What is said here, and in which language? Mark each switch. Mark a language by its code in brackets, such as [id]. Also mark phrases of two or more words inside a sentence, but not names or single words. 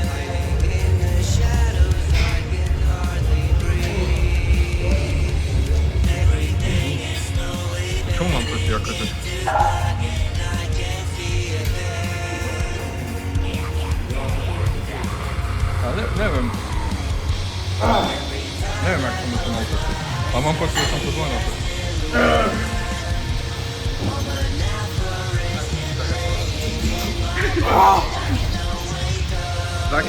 [en] Hiding in the shadows, I can hardly breathe. Everything is slowly [sk] Čo mám proti akože? Ale neviem. Neviem, jak som to mal proti. A mám pocit, že som to zle naproti. Taký.